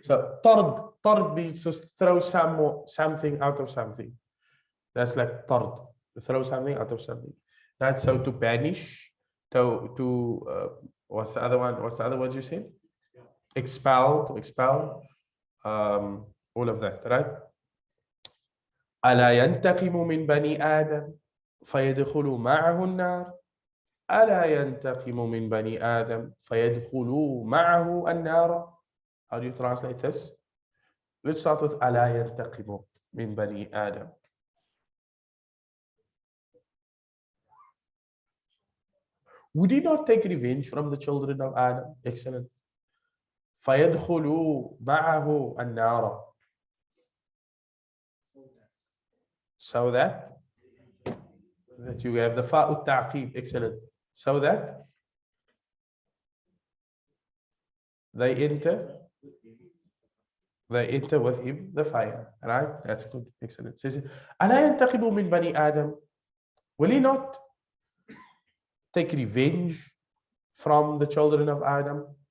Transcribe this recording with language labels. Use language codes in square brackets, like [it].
[en] So tard means to throw something out of something. That's like tard, to throw something out of something. Right? So to banish, to what's the other one? What's the other words you said? Expel, to expel, all of that, right? [ar] ألا ينتقم من بني آدم فيدخل معه النار. ألا ينتقم من بني آدم فيدخل معه النار. [en] How do you translate this? Let's start with [ar] ألا ينتقم من بني آدم. [en] Would he not take revenge from the children of Adam? Excellent. [ar] فيدخل معه النار. [en] So that you have the fa'u ta'qib. Excellent. So that they enter with him the fire. Right? That's good. Excellent. Says, [ar] ألا ينتقم من بني آدم? [en] Will he not take revenge from the children of Adam?